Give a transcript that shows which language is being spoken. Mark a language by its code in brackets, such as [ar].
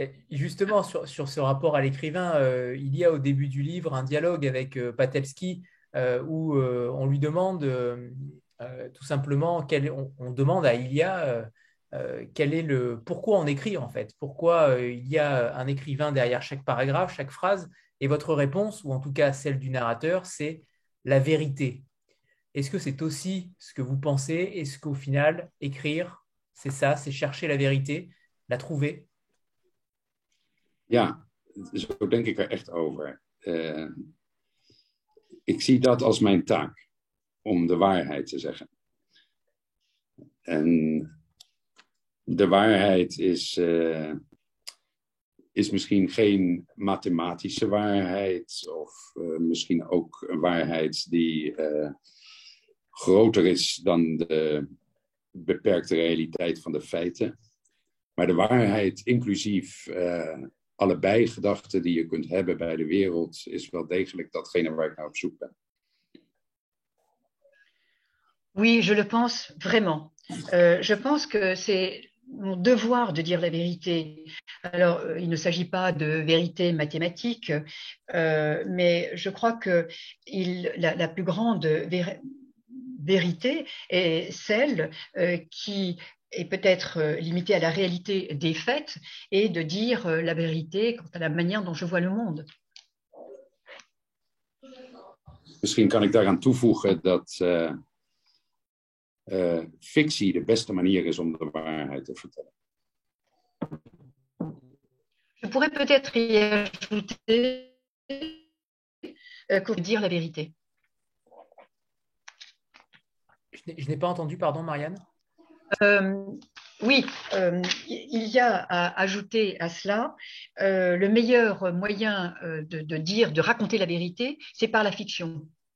[fr] Justement, sur ce rapport à l'écrivain, il y a au début du livre un dialogue avec Patelski où on lui demande tout simplement, on demande à Ilia quel est pourquoi on écrit en fait, pourquoi il y a un écrivain derrière chaque paragraphe, chaque phrase, et votre réponse, ou en tout cas celle du narrateur, c'est la vérité. Est-ce que c'est aussi ce que vous pensez? Est-ce qu'au final, écrire, c'est ça, c'est chercher la vérité, la trouver? [nl] Ja, zo denk ik er echt over. Ik zie dat als mijn taak, om de waarheid te zeggen. En de waarheid is misschien geen mathematische waarheid, of misschien ook een waarheid die groter is dan de beperkte realiteit van de feiten. Maar de waarheid, inclusief alle bijgedachten die je kunt hebben bij de wereld, is wel degelijk datgene waar ik naar op zoek ben. [fr] Oui, je le pense vraiment. Je pense que c'est mon devoir de dire la vérité. Alors, il ne s'agit pas de vérité mathématique, mais je crois que la plus grande vérité est celle qui est peut-être limitée à la réalité des faits et de dire la vérité quant à la manière dont je vois le monde. [nl] Misschien kan ik daaraan toevoegen dat fictie de beste manier is om de waarheid te vertellen. [fr] Je pourrais peut-être y ajouter que dire la vérité. Je n'ai pas entendu, pardon, Marianne. Oui, il y a à ajouter à cela le meilleur moyen de raconter la vérité, c'est par la fiction.